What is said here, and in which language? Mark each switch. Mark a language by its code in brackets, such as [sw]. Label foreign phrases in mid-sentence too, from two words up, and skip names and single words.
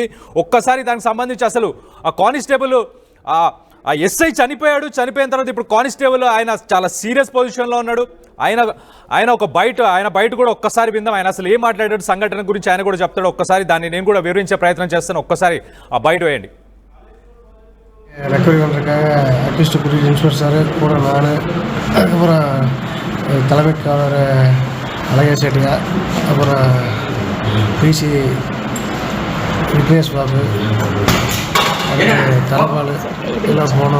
[te] ఒక్కసారి దానికి సంబంధించి అసలు ఆ కానిస్టేబుల్, ఆ ఎస్ఐ చనిపోయిన తర్వాత ఇప్పుడు కానిస్టేబుల్ ఆయన చాలా [en] serious positionlo [te] ఉన్నాడు. ఆయన బయట కూడా ఒక్కసారి విందాం. ఆయన అసలు ఏం మాట్లాడాడు, సంఘటన గురించి ఆయన కూడా చెప్తాడు. ఒక్కసారి దాన్ని నేను కూడా వివరించే ప్రయత్నం చేస్తాను. ఒక్కసారి ఆ బయట వేయండి. [ta] ரெக்கவரி பண்ணுறதுக்காக அட்லீஸ்ட் புரிய [en] inspector sir [ta] கூட நான், அதுக்கப்புறம் தலைமை காவலர் அழகே சேட்டியா, அப்புறம் பிசி விக்னேஷ் பாபு, அது தலைப்பால் எல்லாம் போனோம்.